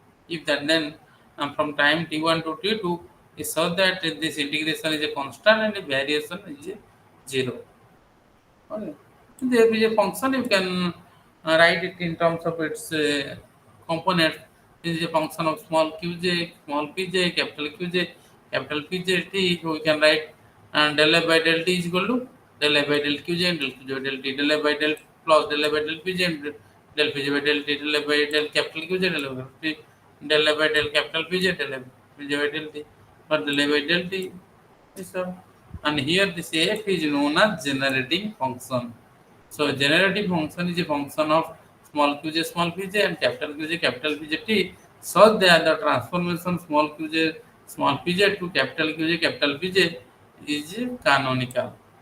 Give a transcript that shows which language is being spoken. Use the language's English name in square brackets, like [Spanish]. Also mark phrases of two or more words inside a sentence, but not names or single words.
[English] If that, then and from time t1 to t2 is so that this integration is a constant and the variation is a 0. Okay. There is a function you can write it in terms of its component. This is a function of small qj, small pj, capital pj t. We can write del f by del t is equal to del f by del qj and del qj by del t, del f by del plus del f by del pj and del pj by del t, del f by del capital qj, del f by t, del f by del capital pj, del f pj by del t, or del f by del t. Yes, sir. And here this f is known as generating function. So generating function is a function of small pj and capital Pj t. So that the transformation small pj to capital Pj is canonical.